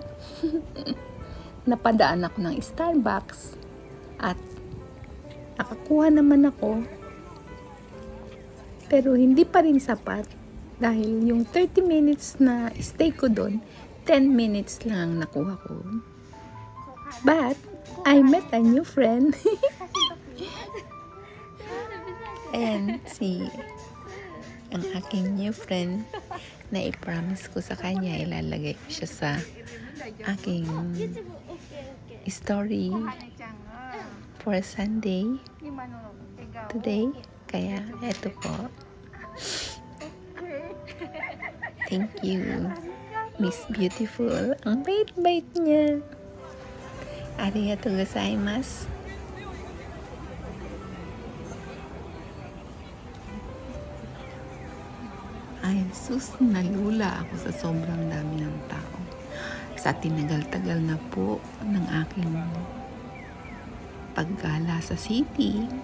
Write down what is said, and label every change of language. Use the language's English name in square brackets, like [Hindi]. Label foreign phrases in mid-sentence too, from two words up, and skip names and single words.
[Filipino] Napadaan ako ng Starbucks at nakakuha naman ako, pero hindi pa rin sapat dahil yung 30 minutes na stay ko doon, 10 minutes lang ang nakuha ko. [English] But I met a new friend. [Filipino] And ang aking [English] new friend [Filipino] na i-promise ko sa kanya, ilalagay ko siya sa aking story [English] for Sunday today. [Filipino] Kaya eto po, [English] thank you Miss Beautiful. [Filipino] Ang bait-bait niya. [Japanese] ありがとうございます. [Filipino] Ay, sus, nalula ako sa sobrang dami ng tao. Sa tinagal-tagal na po ng aking paggala sa city.